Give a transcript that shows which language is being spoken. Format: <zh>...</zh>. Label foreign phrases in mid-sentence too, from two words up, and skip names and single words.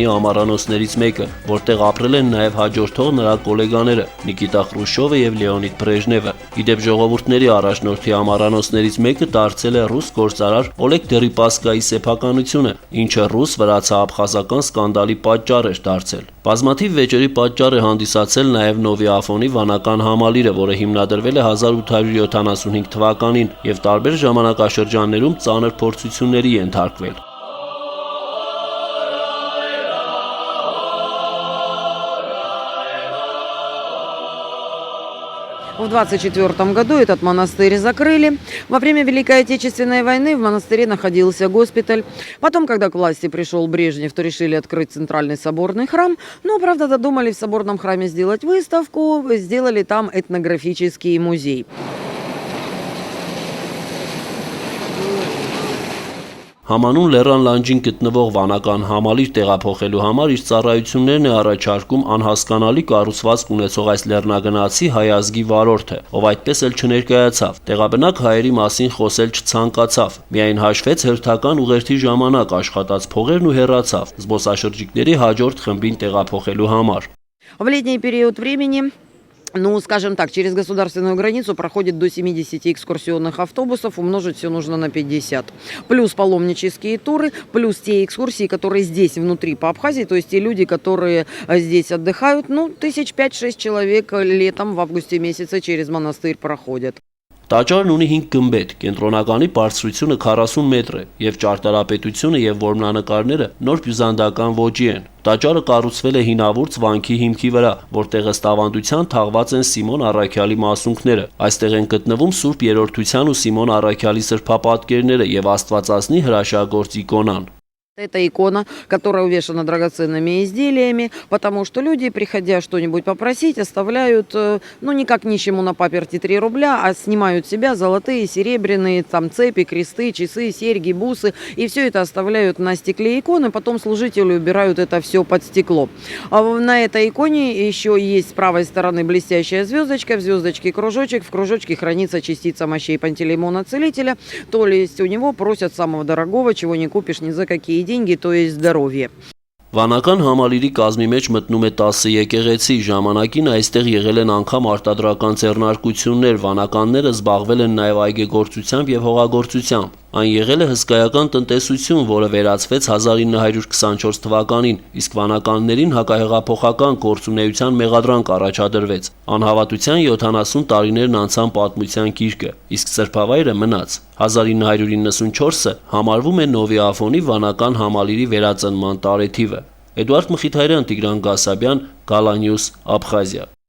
<hy>ամառանոցներից մեկը, որտեղ ապրել են նաև հաջորդող նրա գոլեգաները Նիկիտա Խրուշչովը եւ Լեոնիդ Բրեժնևը։ Իդեպ ժողովուրդների առաջնորդի ամառանոցներից մեկը դարձել է ռուս գործարար Օլեգ Դերիպասկայի սեփականությունը, ինչը ռուս-վրացա-աբխազական սկանդալի պատճառ էր դարձել։ Բազմաթիվ վեճերի պատճառ է հանդիսացել նաև Նովի Աֆոնի վանական համալիրը, որը հիմնադրվել է 1875 թվականին եւ տարբեր ժամանակաշրջաններում ծանր փորձությունների ենթարկվել։</hy> <ru>В 1924 году этот монастырь закрыли. Во время Великой Отечественной войны в монастыре находился госпиталь. Потом, когда к власти пришел Брежнев, то решили открыть центральный соборный храм. Но, правда, додумали в соборном храме сделать выставку, сделали там этнографический музей.</ru> <hy>Համանուն լեռան լանջին գտնվող վանական համալիր տեղափոխելու համար իր ծառայություններն է առաջարկում անհասկանալի կառուցվածք ունեցող այս լեռնագնացի հայ ազգի վարորդը, ով այդպես էլ չներկայացավ։ Տեղաբնակ հայերի մասին խոսել չցանկացավ։ Միայն հաշվեց հերթական ուղերձի ժամանակ աշխատած փողերն ու հեռացավ զբոսաշրջիկների հաջորդ խմբին տեղափոխելու համար։</hy> <ru>В летний период времени, ну, скажем так, через государственную границу проходит до 70 экскурсионных автобусов, умножить все нужно на 50. Плюс паломнические туры, плюс те экскурсии, которые здесь внутри по Абхазии, то есть те люди, которые здесь отдыхают, ну, 5-6 человек летом в августе месяце через монастырь проходят.</ru> <hy>Տաճարն ունի 5 գմբեթ, կենտրոնականի բարձրությունը 40 մետր է եւ ճարտարապետությունը եւ որմնանկարները նոր բյուզանդական ոճի են։ Տաճարը կառուցվել է հինավուրց վանքի հիմքի վրա, որտեղ ըստ ավանդության թաղված են Սիմոն Առաքյալի մասունքները։ Այստեղ են գտնվում Սուրբ Երրորդության ու Սիմոն Առաքյալի սրբապատկերները եւ Աստվածածնի հրաշագործ իկոնան։</hy> <ru>Это икона, которая увешана драгоценными изделиями, потому что люди, приходя что-нибудь попросить, оставляют, ну, не как нищему на паперти 3 рубля, а снимают с себя золотые, серебряные, там, цепи, кресты, часы, серьги, бусы, и все это оставляют на стекле иконы, потом служители убирают это все под стекло. А на этой иконе еще есть с правой стороны блестящая звездочка, в звездочке кружочек, в кружочке хранится частица мощей Пантелеймона Целителя, то есть у него просят самого дорогого, чего не купишь ни за какие деньги, то есть здоровье.</ru> <hy>Վանական համալիրի կազմի մեջ մտնում է 10 եկեղեցի, ժամանակին այստեղ եղել են անգամ արտադրական ձեռնարկություններ, վանականները զբաղվել են նաև այգեգործությամբ եւ հողագործությամբ։ Այն եղել է հսկայական տնտեսություն, որը վերածվեց 1924 թվականին, իսկ վանականներին հակահեղափոխական գործունեության մեղադրանք առաջադրվեց։ Անհավատության 70 տարիներն անցան պատմության գիրկը, իսկ սրբավայրը մնաց։ 1994-ը համարվում է Նովի Աֆոնի վանական համալիրի վերածնման տարեթիվը։ Էդուարդ Մխիթարյան, Տիգրան Գասաբյան, Գալանյուս, Աբխազիա։</hy>